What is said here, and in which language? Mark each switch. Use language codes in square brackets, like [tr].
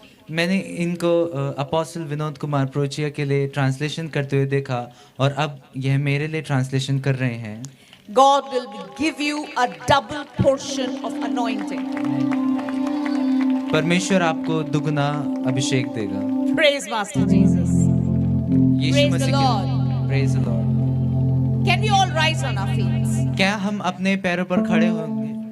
[hi] मैंने इनको अपोस्टल विनोद कुमार प्रोचिया के लिए ट्रांसलेशन करते हुए देखा, और अब यह मेरे लिए ट्रांसलेशन कर रहे हैं। [en] God will give you a double portion of anointing. [hi] परमेश्वर आपको दुगना अभिषेक देगा। [en] Praise Master Jesus. [hi] Yeshu [en] Praise the [hi] Masih [en] Lord. के praise the lord. Can we all rise on our feet? [hi] क्या हम अपने पैरों पर खड़े होंगे?